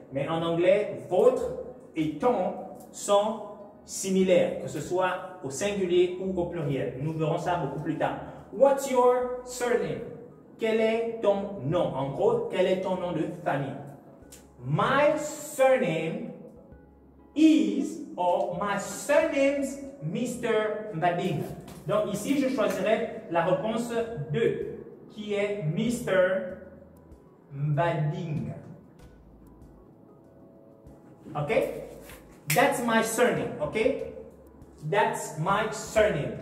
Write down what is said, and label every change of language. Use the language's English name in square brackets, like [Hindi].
[French] Mais en anglais, votre et ton sont similaires, que ce soit au singulier ou au pluriel. Nous verrons ça beaucoup plus tard. [English] What's your surname? [French] Quel est ton nom? En gros, quel est ton nom de famille? [English] My surname is, or my surname's Mr. Mbadinga. [French] Donc ici, je choisirai la réponse 2, qui est Mr. Mbadinga. [English] OK? That's my surname. OK? That's my surname.